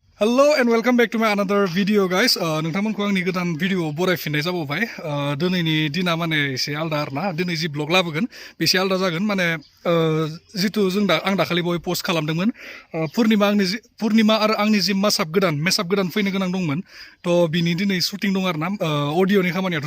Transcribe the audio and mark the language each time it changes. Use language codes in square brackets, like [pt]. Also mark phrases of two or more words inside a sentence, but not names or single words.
[en] Hello and welcome back to my another video guys. [brx] नोंथांमोनखौ आंनि गोदान भिडिअ बरायफिननाय जाबावबाय दिनैनि दिना माने एसे आलदा आरोना दिनै जि ब्लग लाबोगोन बेसे आलदा जागोन माने जितु आं दाखालि बय पोस्ट खालामदोंमोन पुर्निमा आरो आंनि जि mashup गोदान फैनो गोनां दंमोन थ' बिनि दिनै शुटिं दं आरोना अडिअनि खामानियाथ'